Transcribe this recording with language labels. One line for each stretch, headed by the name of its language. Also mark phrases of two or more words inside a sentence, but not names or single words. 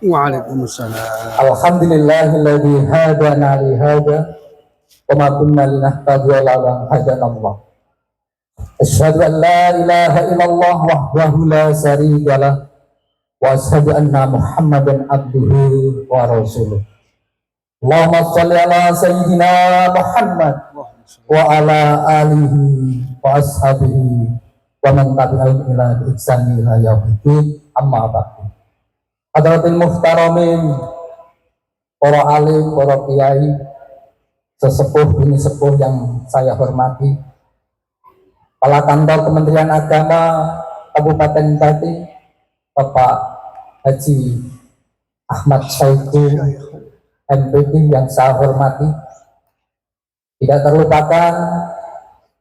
Arabic: Waalaikumsalam. الحمد لله الذي هدانا لهذا وما كنا لنهتدي لولا أن هدانا الله. أشهد أن لا إله إلا الله وحده لا شريك له وأشهد أن محمدا عبده ورسوله. اللهم صل على سيدنا محمد وعلى آله وأصحابه ومن تبعهم إلى إحسان إلى يوم أما بعد. حضرات المحترمين,
Indonesian: para alim, para kiai, sesepuh bini sepuh yang saya hormati, Kepala Kantor Kementerian Agama Kabupaten Pati, Bapak Haji Ahmad Syaiqo MPD yang saya hormati, tidak terlupakan